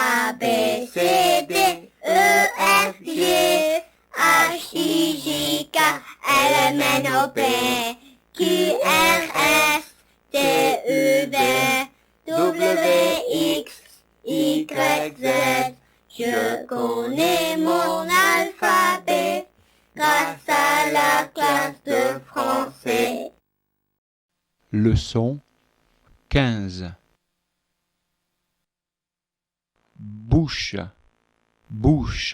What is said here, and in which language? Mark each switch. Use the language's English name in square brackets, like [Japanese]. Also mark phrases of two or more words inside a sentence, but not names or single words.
[French] B, C, D, E, F, G, H, I, J, K, L, M, N, O, P, Q, R, S, T, U, V, W, X, Y, Z. Je connais mon alphabet grâce à la classe de français. Leçon 15. Bouche, bouche.